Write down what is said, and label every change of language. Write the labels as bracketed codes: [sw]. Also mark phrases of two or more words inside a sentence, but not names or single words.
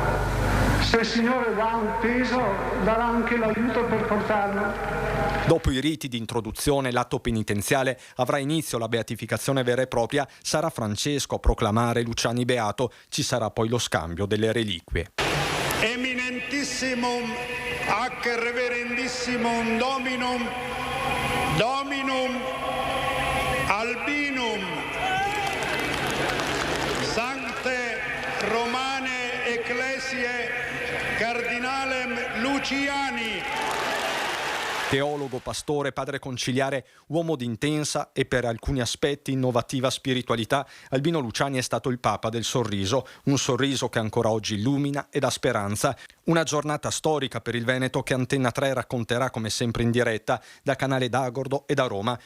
[it] Se il Signore dà un peso, darà anche l'aiuto per portarlo. Dopo i riti di introduzione, l'atto penitenziale avrà inizio la beatificazione vera e propria. Sarà Francesco a proclamare Luciani beato. Ci sarà poi lo scambio delle reliquie. [la] Eminentissimum ac reverendissimum Dominum Albinum Sancte Romane Ecclesiae Cardinalem Luciani. [it] Teologo, pastore, padre conciliare, uomo di intensa e per alcuni aspetti innovativa spiritualità, Albino Luciani è stato il Papa del sorriso, un sorriso che ancora oggi illumina e dà speranza. Una giornata storica per il Veneto che Antenna 3 racconterà come sempre in diretta da Canale d'Agordo e da Roma.